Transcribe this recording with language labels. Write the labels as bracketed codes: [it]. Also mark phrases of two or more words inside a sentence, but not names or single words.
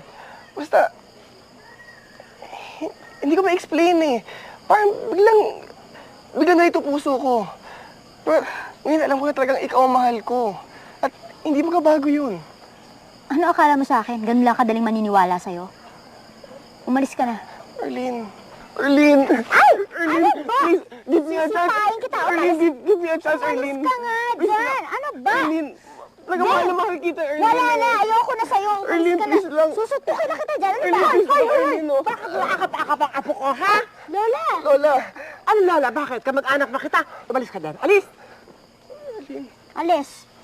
[tl] Basta, hindi ko ma-explain Parang biglang narito puso ko. Pero ngayon alam ko na talagang ikaw ang mahal ko. At hindi magbabago yun. Ano akala mo sa akin? Ganun lang kadaling maniniwala sa'yo? Umalis ka na. Erlyn, Erlyn! Ay! Erlyn, Ano ba? [en] please, give me a chance. [tl] Sisipain kita. [en] Erlyn, give me a chance, Erlyn. [tl] Umalis ka nga dyan. Ano ba? Erlyn, mahal na mahal kita, Erlyn. Wala na. Ayoko na sa'yo. Umalis Erlyn, ka na. please lang. Susuntukin na kita dyan. Ano Erlyn, ba? please lang, Erlyn, oh. Bakit nakakapakap ang apo ko, ha? Lola. Lola, Ano, Lola? Bakit? Kamag-anak na kita. Umalis ka dyan. Alis! Alis.